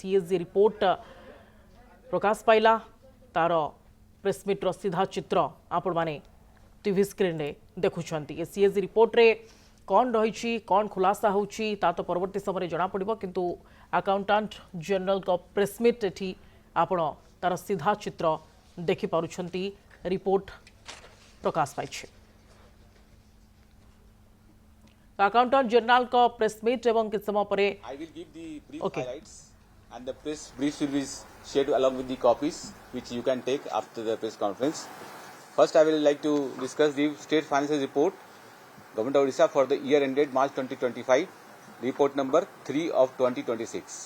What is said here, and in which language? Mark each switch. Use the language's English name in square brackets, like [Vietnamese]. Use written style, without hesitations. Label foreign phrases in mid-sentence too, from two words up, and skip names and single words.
[English] CSD report [Odia] ପ୍ରକାଶ ପାଇଲା ତାର [English] press meet [Odia] ରୋ ସିଧା ଚିତ୍ର ଆପଣ ମାନେ [English] TV screen [Odia] ରେ ଦେଖୁଛନ୍ତି ଏ [English] CSD report [Odia] ରେ କଉଣ ରହି କଉଣ ଖୁଲାସା ହେଉଛି ତା ତ ପରବର୍ତ୍ତୀ ସମୟ ଜଣା ପଡ଼ିବ କିନ୍ତୁ [English] Accountant General [Odia] କୁ ପ୍ରେସମିଟ ଏଠି ଆପଣ ତାର ସିଧା ଚିତ୍ର ଦେଖି ପାରୁଛନ୍ତି ରିପୋର୍ଟ ପ୍ରକାଶ ପାଇଛି [English] Accountant General [Odia] କୁ ପ୍ରେସମିଟ ଏବଂ କିଛି ସମୟ ପରେ [English] I will give the brief highlights and the press briefs will be shared along with the copies which you can take after the press conference. First I will like to discuss the state financial report Government of Odisha for the year ended March 2025, report number 3 of 2026.